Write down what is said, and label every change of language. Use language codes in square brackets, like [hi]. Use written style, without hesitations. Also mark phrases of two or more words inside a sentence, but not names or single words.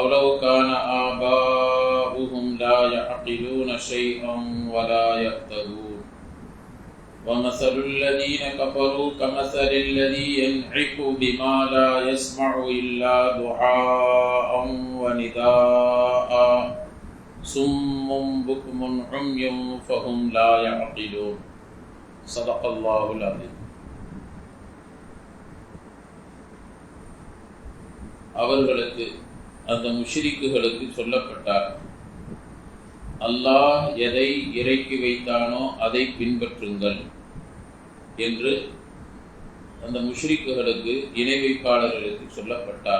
[ar] لو كان آباؤهم لا يعقلون شيئا ولا يهتدون وَمَثَلُ الَّذِينَ كَفَرُوا كَمَثَلِ الَّذِي يَنْعِقُ بِمَا لَا يَسْمَعُ إِلَّا دُعَاءً وَنِدَاءً صُمٌّ بُكْمٌ عُمْيٌ فَهُمْ لَا يَعْقِلُونَ صدق الله العظيم. [ta] அவர்களுக்கு அந்த முஷ்ரிக்குகளுக்கு சொல்லப்பட்டார், அல்லாஹ் எதை இறக்கி வைத்தானோ அதை பின்பற்றுங்கள் என்று அந்த முஷ்ரிக்குகளுக்கு இணை வைப்பாளர்களுக்கு சொல்லப்பட்டார்.